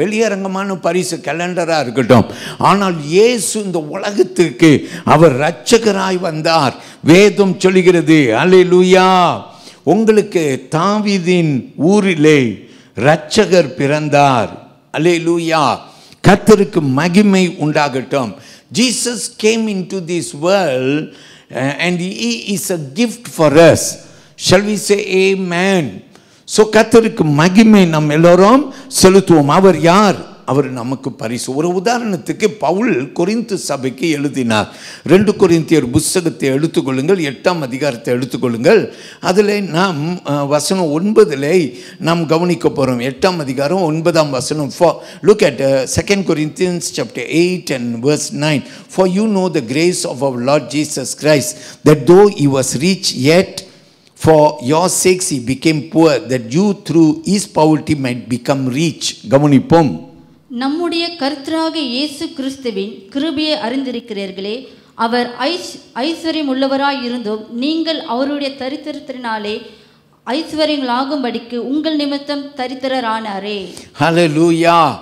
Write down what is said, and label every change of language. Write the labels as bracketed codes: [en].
[ta] வெளியரங்கமான பரிசு கேலண்டராக இருக்கட்டும். ஆனால் இயேசு இந்த உலகத்துக்கு அவர் இரட்சகராய் வந்தார். வேதம் சொல்கிறது, அல்லேலூயா, உங்களுக்கு தாவீதின் ஊரிலே இரட்சகர் பிறந்தார். அல்லேலூயா, கர்த்தருக்கு மகிமை உண்டாகட்டும். [en] Jesus came into this world and he is a gift for us. Shall we say amen? [ta] So கர்த்தருக்கு மகிமை நாம் எல்லோரும் செலுத்துவோம். அவர் யார்? அவர் நமக்கு பரிசு. ஒரு உதாரணத்துக்கு பவுல் கொரிந்து சபைக்கு எழுதினார். 2 கொரிந்தியர் புத்தகத்தை எடுத்துக்கொள்ளுங்கள், 8ஆம் அதிகாரத்தை எடுத்துக்கொள்ளுங்கள். அதில் நாம் வசனம் 9 நாம் கவனிக்க போகிறோம். 8ஆம் அதிகாரம் 9ஆம் வசனம். [en] Look at 2 Corinthians chapter 8 and verse 9. For you know the grace of our Lord Jesus Christ, that though he was rich, yet for your sakes he became poor, that you through his poverty might become rich. [ta] கவனிப்போம். நம்முடைய கர்த்தராகிய இயேசு கிறிஸ்துவின் கிருபையை அறிந்திருக்கிறீர்களே. அவர் ஐஸ்வர்யம் உள்ளவராய் இருந்தும் நீங்கள் அவருடைய தரித்திரத்தினாலே ஐஸ்வர்யங்களாகும்படிக்கு உங்கள் நிமித்தம் தரித்திரரானாரே. ஹல்லேலூயா.